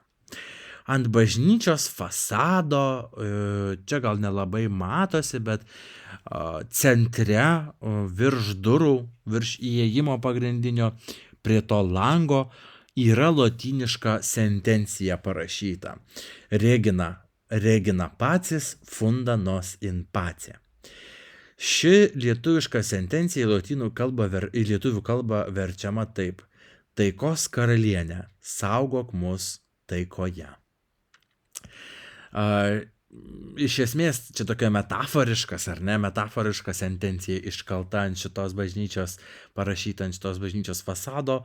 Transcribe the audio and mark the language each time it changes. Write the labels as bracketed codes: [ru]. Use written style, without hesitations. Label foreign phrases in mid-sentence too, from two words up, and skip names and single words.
[lt] Ant bažnyčios fasado, čia gal nelabai matosi, bet centre, virš durų, virš įėjimo pagrindinio, prie to lango yra lotyniška sentencija parašyta. [la] Regina pacis funda nos in pace. [lt] Ši lietuviška sentencija į lietuvių kalbą verčiama taip. taikos karalienė, saugok mus taikoje. Iš esmės, čia tokia metaforiška sentencija iškalta ant šitos bažnyčios, parašyta ant šitos bažnyčios fasado.